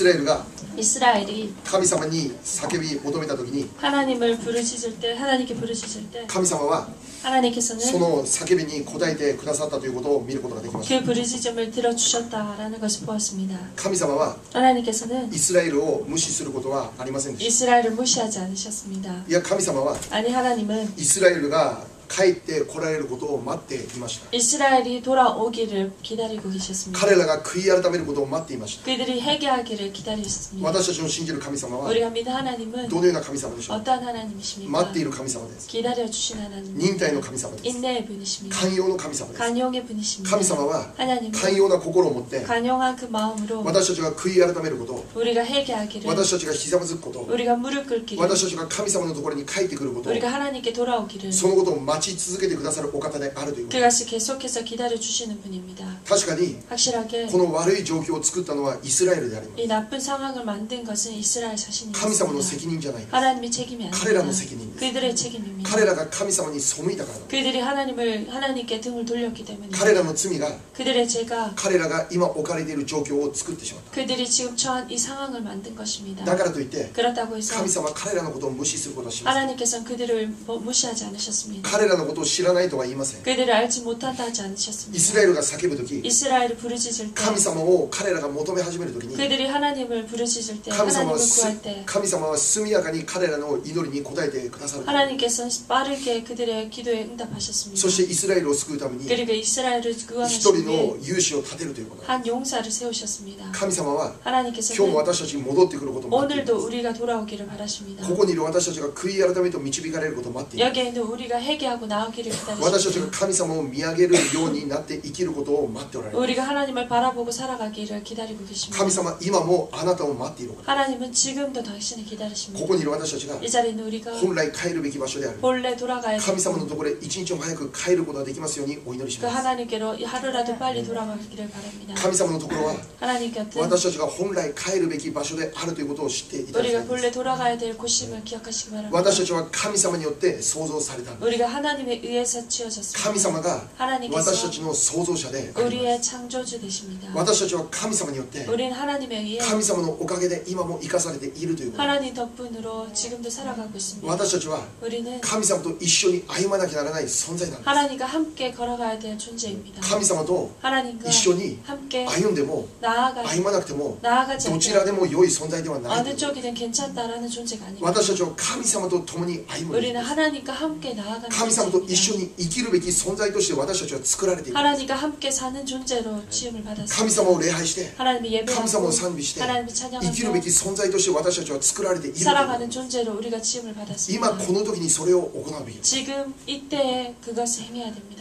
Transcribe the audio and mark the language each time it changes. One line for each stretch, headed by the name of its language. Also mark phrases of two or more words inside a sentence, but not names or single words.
Korean: 이스라엘이
Japanese: 神様に叫び求めた時に
Korean: 하나님을 부르짖을 때 하나님께 부르짖을 때
Japanese: 神様は
Korean: 하나님께서는
Japanese: その叫びに応えてくださったということを見ることができました。
Korean: 그 부르짖음을 들어주셨다라는 것을 보았습니다.
Japanese: 神様は
Korean: 하나님께서는
Japanese: イスラエルを無視することはありませんでした。
Korean: 이스라엘을 무시하지 않으셨습니다.
Japanese: いや神様は
Korean: 아니 하나님은
Japanese: イスラエルが帰って来られることを待っていました。
Korean: 이스라엘이 돌아오기를 기다리고 계셨습니다.
Japanese: 彼らが悔い改めることを待っていました。
Korean: 그들이 회개하기를 기다리셨습니다.
Japanese: 私たちの信じる神様は
Korean: 우리가 믿는 하나님은
Japanese: どのような神様でしょう。
Korean: 어떠한 하나님이십니까?
Japanese: 待っている神様です。
Korean: 기다려주신 하나님,
Japanese: 忍耐の神様です。
Korean: 인내의 분이십니다.
Japanese: 寛容の神様です。
Korean: 간용의 분이십니다.
Japanese: 神様は
Korean: 하나님은
Japanese: 寛容な心を持って
Korean: 간용한 그 마음으로
Japanese: 私たちが悔い改めること、
Korean: 우리가 회개하기를,
Japanese: 私たちがひざまずくこと、
Korean: 우리가 무릎 꿇기를,
Japanese: 私たちが神様のところに帰ってくること、
Korean: 우리가 하나님께 돌아오기를,
Japanese: そのことを待ち続けてくださるお方であるということ。
Korean: 그것을 계속해서 기다려주시는 분입니다.
Japanese: 確かに
Korean: 확실하게
Japanese: この悪い状況を作ったのはイスラエルであります。
Korean: 이 나쁜 상황을 만든 것은 이스라엘
Japanese: 神様の
Korean: 자신입니다.
Japanese: 責任じゃないです。
Korean: 하나님의 책임이
Japanese: 彼らの
Korean: 아닙니다.
Japanese: 責任です。
Korean: 그들의 책임입니다.
Japanese: 彼らが神様に背いたからだ。
Korean: 그들이 하나님께 등을 돌렸기 때문에
Japanese: 彼らの罪が
Korean: 그들의 죄가
Japanese: 彼らが今置かれている状況を作ってしまった。
Korean: 그들이 지금 처한 이 상황을 만든 것입니다.
Japanese: だからといって
Korean: 그렇다고 해서
Japanese: 神様は彼らのことを無視することはしません。
Korean: 하나님께서는 그들을 무시하지 않으셨습니다.
Japanese: 彼らのことを知らないとは言いません。
Korean: 그들을 알지 못한다 하지
Japanese: イ
Korean: 않으셨습니다.
Japanese: スラエルが叫ぶとき、
Korean: 이스라엘을 부르짖을 때
Japanese: 神様を彼らが求め始めるときに、
Korean: 그들이 하나님을 부르짖을 때
Japanese: 神様
Korean: 하나님을
Japanese: は
Korean: 구할 때
Japanese: 神様は速やかに彼らの祈りに応えてくださる。
Korean: 하나님께서는 빠르게 그들의 기도에 응답하셨습니다.
Japanese: そしてイスラエルを救うために
Korean: 그리고 이스라엘을
Japanese: 一
Korean: 구하시기
Japanese: 人
Korean: 위해
Japanese: の勇士を立てるということ。
Korean: 한 용사를 세우셨습니다.
Japanese: 神様は
Korean: 하나님께서는
Japanese: 今日も私たちに戻ってくることを待っています。
Korean: 오늘도 우리가 돌아오기를 바라십니다.
Japanese: ここにいる私たちが悔い改めと導かれることを待っています。
Korean: 여기에 있는 우리가 회개하고 나오기를
Japanese: 私たちが
Korean: 기다리십니다.
Japanese: 神様を見上げるようになって生きることを待っておられます。
Korean: 우리가 하나님을 바라보고 살아가기를 기다리고 계십니다.
Japanese: 神様、今もあなたを待っていること。
Korean: 하나님은 지금도 당신을
Japanese: こ
Korean: 기다리십니다.
Japanese: こにいる私たちが
Korean: 이 자리에 있는 우리가
Japanese: 本来帰るべき場所である
Korean: 본래 돌아가야
Japanese: 神様の
Korean: 되고
Japanese: ところへ一日も早く帰ることができますようにお祈りし
Korean: 그
Japanese: ます。
Korean: 하나님께로 하루라도 빨리 돌아가기를 바랍니다.
Japanese: 神様のところは
Korean: 하나님 곁은
Japanese: 私たちが本来帰るべき場所であるということを知っていただきた
Korean: 우리가
Japanese: いで
Korean: 본래
Japanese: す。
Korean: 돌아가야 될 곳임을 기억하시기 바랍니다.
Japanese: 私たちは神様によって創造されたんです。
Korean: 우리가 하나님에 의해서 지어졌습니다.
Japanese: 神様が
Korean: 하나님께서
Japanese: 私たちの創造者であります。
Korean: 우리의 창조주 되십니다.
Japanese: 私たちは神様によって
Korean: 우리는 하나님에 의해
Japanese: 神様のおかげで今も生かされているということ。
Korean: 하나님 덕분으로 지금도 살아가고 있습니다.
Japanese: 私たちは
Korean: 우리는
Japanese: 神様と一緒に歩まなきゃならない存在なんです。
Korean: 하나님과 함께 걸어가야 될 존재입니다.
Japanese: 神様と
Korean: 하나님과
Japanese: 一緒に
Korean: 함께
Japanese: 歩んでも
Korean: 나아가
Japanese: 歩まなくても
Korean: 나아가지
Japanese: どちら
Korean: 않는
Japanese: でも良い存在ではない。
Korean: 어느 쪽이든 괜찮다라는 존재가 아닙니다.
Japanese: 私たちは神様と共に歩む。
Korean: 우리는 하나님과 함께 나아가는
Japanese: 神様と一緒
Korean: 존재입니다.
Japanese: に生きるべき存在として私たちは作られている。
Korean: 하나님과 함께 사는 존재로 지음을
Japanese: 神
Korean: 받았습니다.
Japanese: 様を礼拝して
Korean: 하나님의
Japanese: 神様
Korean: 예배하고
Japanese: を賛美して
Korean: 하나님을
Japanese: 生きるべき
Korean: 찬양하며
Japanese: 存在として私たちは作られている。
Korean: 살아가는 존재로 우리가 지음을
Japanese: 今
Korean: 받았습니다.
Japanese: この時にそれを行うべき。
Korean: 지금 이때에 그것을 행해야 됩니다.